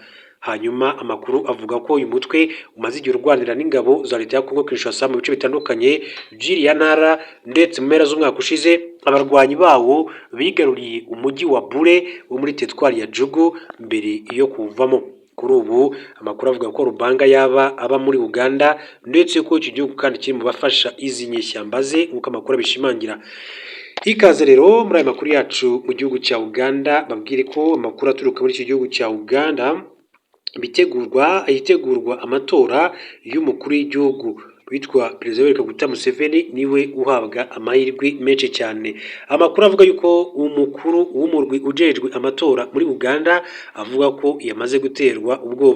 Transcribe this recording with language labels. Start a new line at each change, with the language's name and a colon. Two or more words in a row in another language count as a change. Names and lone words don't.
Kinyarwanda: Hanyuma amakuru avuga ko uyu mutwe umaze igihe urwanira n'ingabo za leta ya Kongo Kinshasa mu bice bitandukanye by'iriya ntara, ndetse mu mpera z'umwaka ushize abarwanyi bawo bigaruriye umujyi wa Bure wo muri teritwari ya Jugu mbere yo kuwuvamo. Kuri ubu amakuru avuga ko Lubanga yaba aba muri Uganda, ndetse ko iki gihugu kandi kiri mu bafasha izi nyeshyamba ze nk'uko amakuru abishimangira. Ikaze rero muri aya makuru yacu mu gihugu cya Uganda, babwire ko amakuru aturuka muri iki gihugu cya Uganda hitegurwa amatora y'umukuru w'igihugu witwa Perezida Yoweri Kaguta Museveni, niwe uhabwa amahirwe menshi cyane.
Rundi: Amakuru avuga yuko umukuru w'umurwi ujejwe amatora muri Uganda avuga ko yamaze guterwa ubwoba.